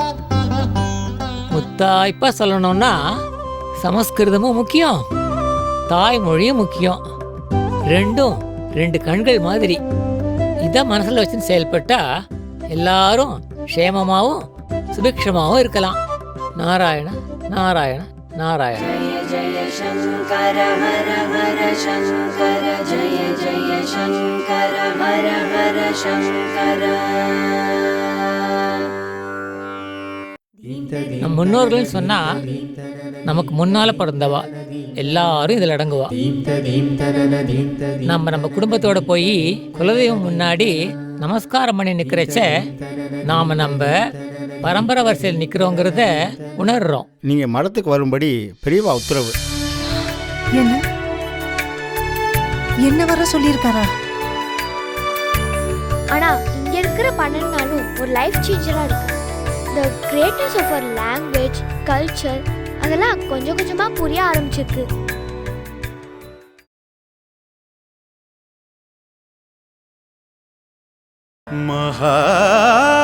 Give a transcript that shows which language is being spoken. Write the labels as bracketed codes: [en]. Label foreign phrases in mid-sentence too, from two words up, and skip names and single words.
[ta] முத்தாய்ப்பா சொல்லணும்னா சமஸ்கிருதமும் முக்கியம், தாய்மொழியும் முக்கியம். ரெண்டும் ரெண்டு கண்கள் மாதிரி. இதை மனசுல வச்சு செயல்பட்டா எல்லாரும் க்ஷேமமாவும் சுபிக்ஷமாவும் இருக்கலாம். நாராயண நாராயண நாராயண. [sa] जय शंकर हर हर शंकर जय जय शंकर हर हर शंकर. [ta] நம் முன்னோர்கள் சொன்னா நமக்கு முன்னால பிறந்தவா எல்லாரும் இதுல அடங்குவா. நம்ம குடும்பத்தோட போய் குலதெய்வம் முன்னாடி நமஸ்காரம் பண்ணி நிக்கிறச்ச நாம நம்ம பரம்பரை வரிசையில் நிக்கிறோங்கிறத உணர்றோம். நீங்க மடத்துக்கு வரும்படி பெரியவா உத்தரவு. என்ன வர சொல்லியிருக்காரா? ஆனா இங்க இருக்கிற 12 நாளும் ஒரு [en] life changer [ta] இருக்கு. [en] the greatness of our language, culture [ta] அதெல்லாம் கொஞ்சம் கொஞ்சமா புரிய ஆரம்பிச்சிருக்கு. மகா